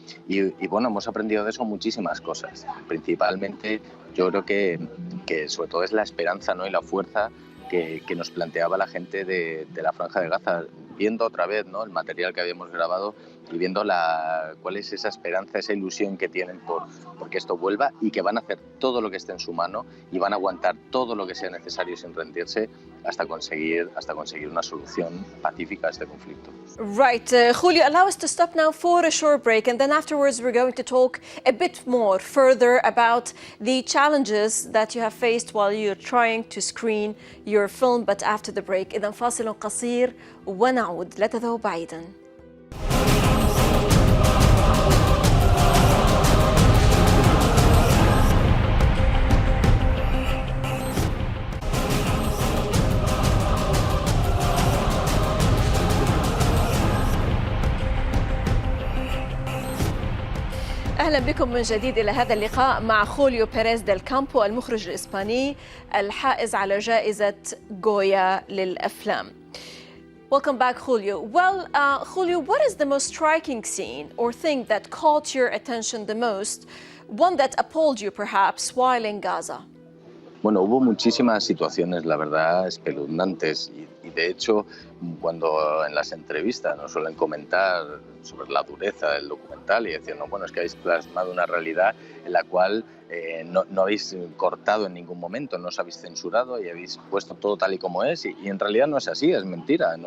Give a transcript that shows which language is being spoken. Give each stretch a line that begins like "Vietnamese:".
Spanish: Y bueno, hemos aprendido de eso muchísimas cosas. Principalmente yo creo que sobre todo es la esperanza, ¿no?, y la fuerza que nos planteaba la gente de la Franja de Gaza, viendo otra vez, ¿no?, el material que habíamos grabado y viendo cuál es esa esperanza, esa ilusión que tienen porque esto vuelva, y que van a hacer todo lo que esté en su mano y van a aguantar todo lo que sea necesario sin rendirse hasta conseguir una solución pacífica a este conflicto.
English: Right. Julio, allow us to stop now for a short break, and then afterwards we're going to talk a bit more further about the challenges that you have faced while you're trying to screen your film. But after the break,
Arabic: إذن فاصل قصير ونعود. لا تذهبوا بعيدا. أهلا بكم من جديد إلى هذا اللقاء مع خوليو بيريز ديل كامبو، المخرج الإسباني الحائز على جائزة غويا للأفلام.
English: Welcome back, Julio. Well, Julio, what is the most striking scene or thing that caught your attention the most, one that appalled you perhaps while in Gaza?
Spanish: Bueno, hubo muchísimas situaciones, la verdad, espeluznantes, y de hecho, cuando en las entrevistas nos suelen comentar sobre la dureza del documental y decir, no, bueno, es que habéis plasmado una realidad en la cual no habéis cortado en ningún momento, no os habéis censurado y habéis puesto todo tal y como es, y en realidad no es así, es mentira.